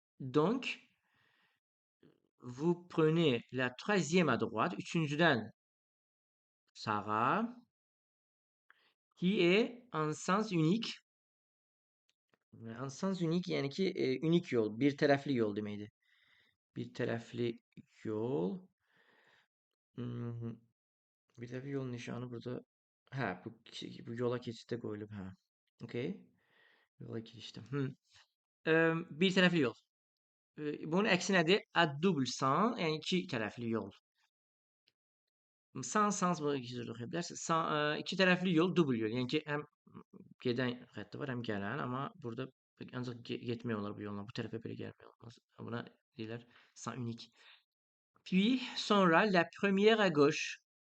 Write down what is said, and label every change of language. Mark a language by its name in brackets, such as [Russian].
[French] Donc vous prenez la troisième à droite, [Azerbaijani] üçüncüdən sağa, [French] qui est en sens unique. [Azerbaijani] En sens unique yəni ki, unik yol, bir tərəfli yol deməkdir. Bir tərəfli yol. Bir tərəfli yol nişanı burada. Hə, bu yola keçiddə qoyulub, hə. Okay. Yola girişdə. Bir tərəfli yol. Bunun əksi nədir? [French] À double sens, [Azerbaijani] yəni iki tərəfli yol. Sans bu iki cür oxuya bilərsiniz. İki tərəfli yol, double yol. Yəni ki, həm gedən xətti var, həm gələn, amma burada ancaq getmək olar bu yolla. Bu tərəfə belə gəlmək olmaz. Buna deyirlər sens unique. [French] Puis sonra la première à gauche.